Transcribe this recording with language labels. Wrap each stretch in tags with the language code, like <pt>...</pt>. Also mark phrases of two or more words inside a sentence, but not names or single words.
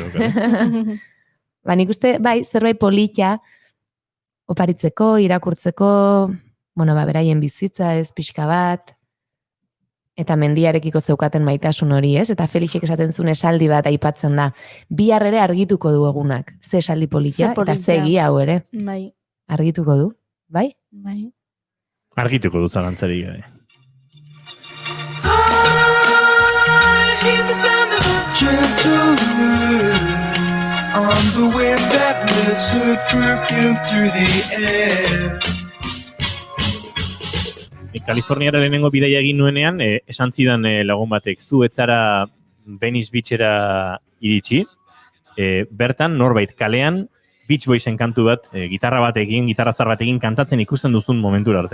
<eu>Nik uste, zerbait polita, oparitzeko, irakurtzeko, beraien bizitza ez pixka bat, eta mendiarekiko zeukaten maitasun hori, ez? Eta Felixek esaten zuen esaldi bat aipatzen da. Bihar ere argituko du egunak. Ze esaldi polita, eta ze egia hau ere. Bai. Argituko du, bai? Bai. Argituko du zalantzari gai.</eu> <en>Gentle wind on the wind that lifts her perfume through the air.</en> <eu>Kaliforniara lehenengo bidaia egin nuenean, esan zidan lagun batek, zu etzara Venice Beachera iritsi, bertan norbait kalean Beach Boysen kantu bat, gitarra zar batekin kantatzen ikusten duzun momentura arte.</eu>